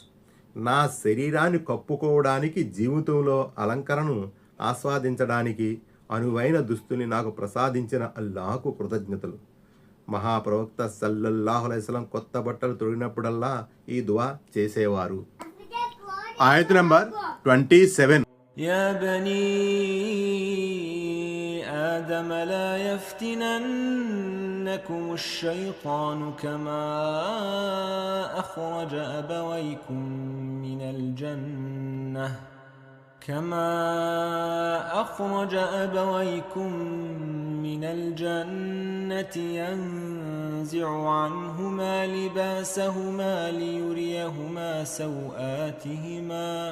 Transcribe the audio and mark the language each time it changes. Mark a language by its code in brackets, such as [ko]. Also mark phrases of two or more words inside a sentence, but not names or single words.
[te] నా శరీరాన్ని కప్పుకోవడానికి, జీవితంలో అలంకరణను ఆస్వాదించడానికి అనువైన దుస్తుని నాకు ప్రసాదించిన అల్లాహకు కృతజ్ఞతలు. మహాప్రవక్త [ar] صلى الله عليه وسلم [te] కొత్త బట్టలు తొడిగినప్పుడల్లా ఈ దువా చేసేవారు. ఆయత్ నంబర్ 27. [ar] يا بني آدم لا يفتننكم الشيطان كما أخرج أبويكم من الجنة ينزع عنهما لباسهما ليريهما سوآتهما